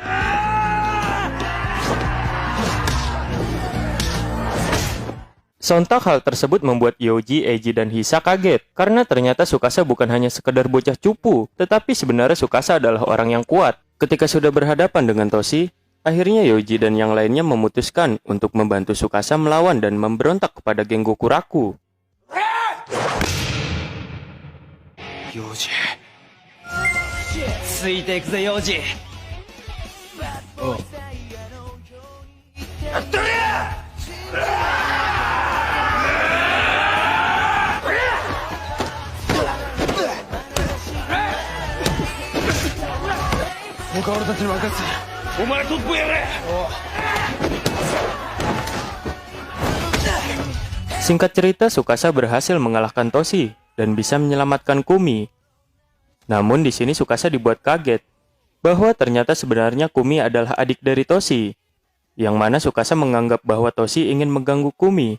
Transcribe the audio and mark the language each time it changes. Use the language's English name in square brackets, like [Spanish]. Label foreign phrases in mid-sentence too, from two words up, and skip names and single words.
[Indonesian] Sontak hal tersebut membuat Yoji, Eiji, dan Hisa kaget, karena ternyata Tsukasa bukan hanya sekedar bocah cupu, tetapi sebenarnya Tsukasa adalah orang yang kuat. Ketika sudah berhadapan dengan Toshi, akhirnya Yoji dan yang lainnya memutuskan untuk membantu Tsukasa melawan dan memberontak kepada geng Gokuraku. Yoji. [Japanese] ついていくぜ、ヨージ。おう。やっとりゃ！他俺たちに任せ。お前トップやれ。 [Indonesian] Singkat cerita, Tsukasa berhasil mengalahkan Toshi dan bisa menyelamatkan Kumi. Namun di sini Tsukasa dibuat kaget bahwa ternyata sebenarnya Kumi adalah adik dari Toshi, yang mana Tsukasa menganggap bahwa Toshi ingin mengganggu Kumi.